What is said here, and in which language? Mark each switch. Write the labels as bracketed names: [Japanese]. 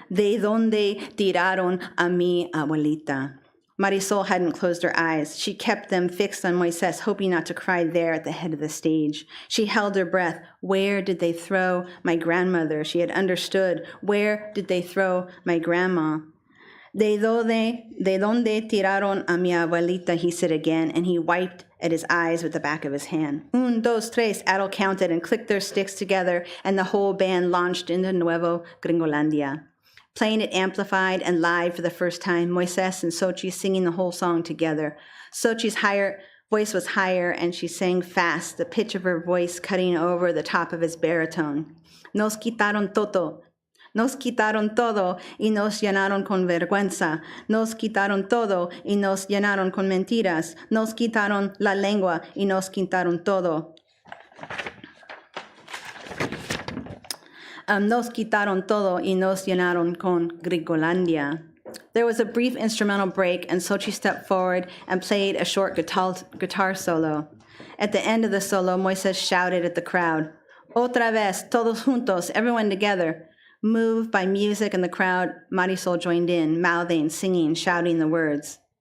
[Spanish] ¿De dónde tiraron a mi abuelita? [English] Marisol hadn't closed her eyes. She kept them fixed on Moises, hoping not to cry there at the head of the stage. She held her breath. Where did they throw my grandmother? She had understood. Where did they throw my grandma? [Spanish] De donde tiraron a mi abuelita, [English] he said again, and he wiped at his eyes with the back of his hand. [Spanish] Un, dos, tres, [English] Adel counted and clicked their sticks together, and the whole band launched into Nuevo Gringolandia. Playing it amplified and live for the first time, Moises and Xochitl singing the whole song together. Xochitl's voice was higher, and she sang fast, the pitch of her voice cutting over the top of his baritone. [Spanish] Nos quitaron todo. Nos quitaron todo y nos llenaron con vergüenza. Nos quitaron todo y nos llenaron con mentiras. Nos quitaron la lengua y nos quitaron todo. Nos quitaron todo y nos llenaron con Grigolandia. [English] There was a brief instrumental break, and Xochitl stepped forward and played a short guitar solo. At the end of the solo, Moises shouted at the crowd, [Spanish] "Otra vez, todos juntos, [English] everyone together." Moved by music and the crowd, Marisol joined in, mouthing, singing, shouting the words.